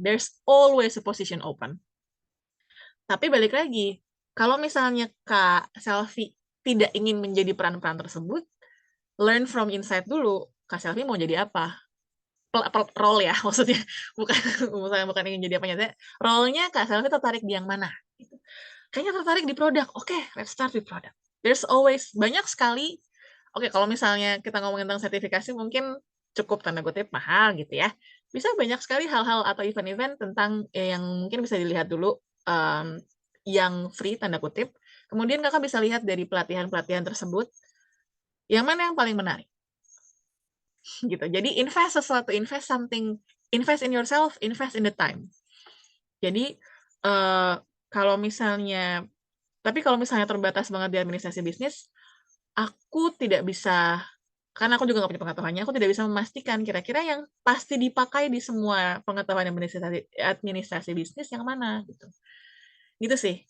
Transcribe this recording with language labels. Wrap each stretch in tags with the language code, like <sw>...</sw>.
<en>There's always a position open.</en> <id>Tapi balik lagi, kalau misalnya Kak Selvi tidak ingin menjadi peran-peran tersebut,</id> <en>learn from inside</en> <id>dulu. Kak Selvi mau jadi apa? Role ya, maksudnya bukan ingin jadi apanya. Role-nya Kak Selvi tertarik di yang mana? Kayaknya tertarik di produk.</id> <en>Oke, let's start with product. There's always</en> <id>banyak sekali. Oke, kalau misalnya kita ngomongin tentang sertifikasi mungkin cukup tanda kutip mahal gitu ya. Bisa banyak sekali hal-hal atau event-event tentang yang mungkin bisa dilihat dulu yang free tanda kutip. Kemudian Kakak bisa lihat dari pelatihan-pelatihan tersebut yang mana yang paling menarik. Gitu.</id> <en>Jadi invest sesuatu, invest something, invest in yourself, invest in the time.</en> <id>Jadi kalau misalnya terbatas banget di administrasi bisnis, aku tidak bisa, karena aku juga nggak punya pengetahuannya, aku tidak bisa memastikan kira-kira yang pasti dipakai di semua pengetahuan administrasi bisnis yang mana gitu. Gitu sih.</id>